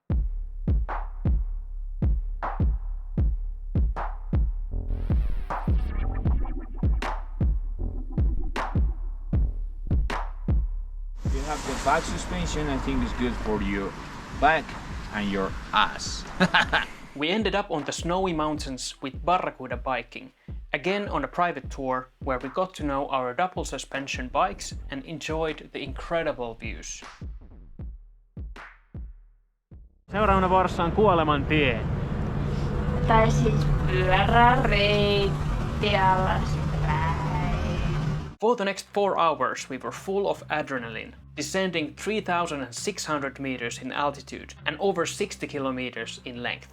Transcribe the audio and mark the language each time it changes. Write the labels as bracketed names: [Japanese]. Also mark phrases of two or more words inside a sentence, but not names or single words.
[English] You have the back suspension, I think is good for your back and your ass. We ended up on the snowy mountains with Barracuda biking, again on a private tour where we got to know our double suspension bikes and enjoyed the incredible views. [Finnish] Seuraavana vuorossa on Kuoleman tie. Tai siis pyöräreitti alaspäin. [English] For the next 4 hours we were full of adrenaline, descending 3,600 meters in altitude and over 60 kilometers in length.